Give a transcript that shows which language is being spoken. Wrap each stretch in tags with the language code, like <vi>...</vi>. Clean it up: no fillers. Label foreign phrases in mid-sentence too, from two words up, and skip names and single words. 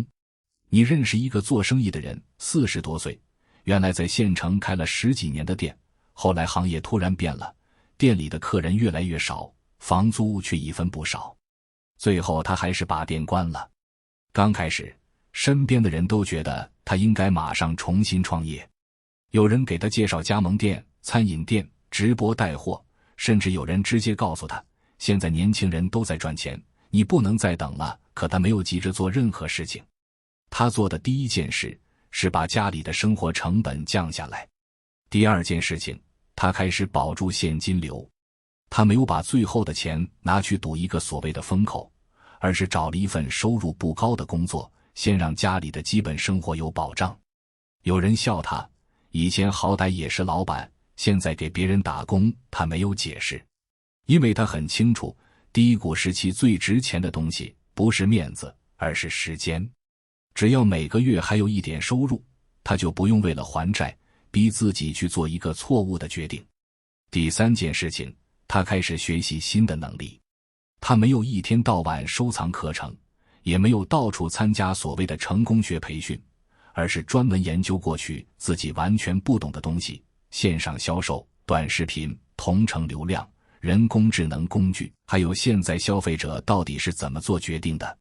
<zh>你認識一個做生意的人，40多歲，原來在縣城開了10幾年的店，後來行業突然變了，店裡的客人越來越少，房租卻一分不少，最後他還是把店關了。剛開始，身邊的人都覺得他應該馬上重新創業，有人給他介紹加盟店、餐飲店、直播帶貨，甚至有人直接告訴他，現在年輕人都在賺錢，你不能再等了。可他沒有急着做任何事情，他做的第一件事是把家裡的生活成本降下來。第二件事情，他開始保住現金流。他沒有把最後的錢拿去賭一個所謂的風口，而是找了一份收入不高的工作，先讓家裡的基本生活有保障。有人笑他，以前好歹也是老板，現在給別人打工，他沒有解釋，因為他很清楚，低谷時期最值錢的東西不是面子，而是時間。只要每個月還有一點收入，他就不用為了還債，逼自己去做一個錯誤的決定。第三件事情，他開始學習新的能力。他沒有一天到晚收藏課程，也沒有到處參加所謂的成功學培訓，而是專門研究過去自己完全不懂的東西，線上銷售、短視頻、同城流量、人工智能工具，還有现在消費者到底是怎麼做決定的。</zh>